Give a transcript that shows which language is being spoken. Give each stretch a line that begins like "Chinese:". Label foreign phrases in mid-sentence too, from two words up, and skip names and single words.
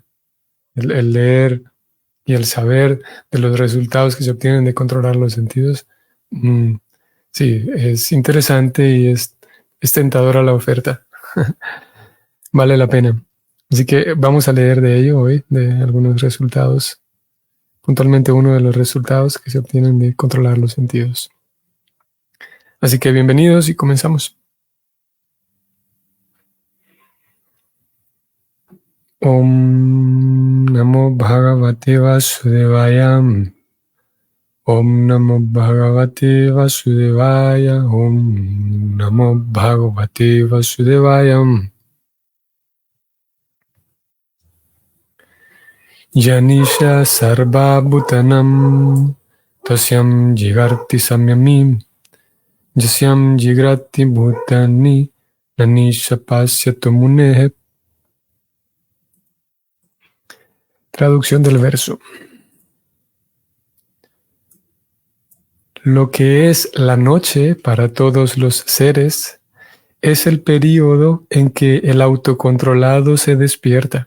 Spanish: El leer y el saber de los resultados que se obtienen de controlar los sentidos, sí, es interesante y es tentadora la oferta. Vale la pena. Así que vamos a leer de ello hoy, de algunos resultados, puntualmente uno de los resultados que se obtienen de controlar los sentidos. Así que bienvenidos y comenzamos.
Sanskrit: ॐ नमो भगवते वासुदेवाय. ॐ नमो भगवते वासुदेवाय. ॐ नमो भगवते वासुदेवाय. यानिशा सर्व भूतानां तस्यां जागर्ति संयमी यस्यां जाग्रति भूतानि नानिशा पश्यतो मुनेः.
Spanish: Traducción del verso. Lo que es la noche para todos los seres es el período en que el autocontrolado se despierta.